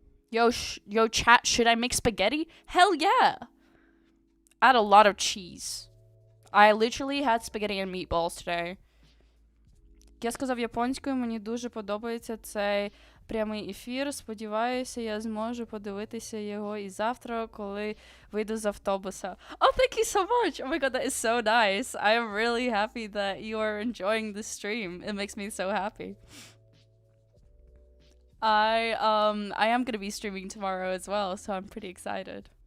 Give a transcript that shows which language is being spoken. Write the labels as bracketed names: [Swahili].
[English] Yo, chat, should I make spaghetti? Hell yeah. Add a lot of cheese. I literally had spaghetti and meatballs today. [Ukrainian] Я сказав японською, мені дуже подобається цей прямий ефір. Сподіваюся, я зможу подивитися його і завтра, коли вийду з автобуса. [English] Oh, thank you so much! Oh my god, that is so nice. I am really happy that you are enjoying the stream. It makes me so happy. I am going to be streaming tomorrow as well, so I'm pretty excited.